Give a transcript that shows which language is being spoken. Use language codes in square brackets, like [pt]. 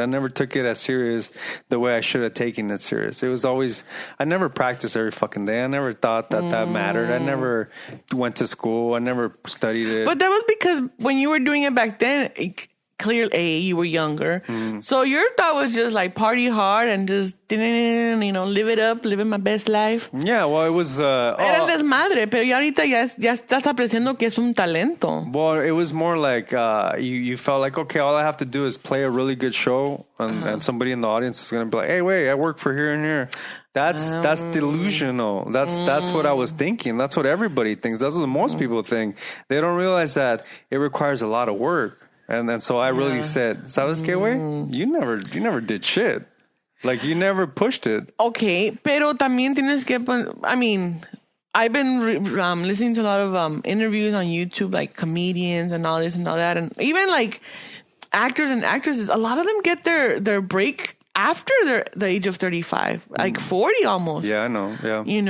[en] I never took it as serious the way I should have taken it serious. It was always, I never practiced every fucking day. I never thought that mattered. I never went to school. I never studied it. But that was because when you were doing it back then, clearly you were younger. So your thought was just like party hard and just, live it up, living my best life. Yeah, well, it was... [es] Era desmadre, pero ya ahorita ya estás apreciando que es un talento. [en] Well, it was more like you felt like, okay, all I have to do is play a really good show and somebody in the audience is going to be like, hey, wait, I work for here and here. That's delusional. That's what I was thinking. That's what everybody thinks. That's what most people think. They don't realize that it requires a lot of work. And so I really said, [es] ¿sabes qué, güey? [en] You never did shit. Like, you never pushed it. [es] Okay, pero también tienes que... [en] I mean, I've been listening to a lot of interviews on YouTube, like comedians and all this and all that. And even like actors and actresses, a lot of them get their break after the age of 35, like 40 almost. Yeah, I know. Yeah.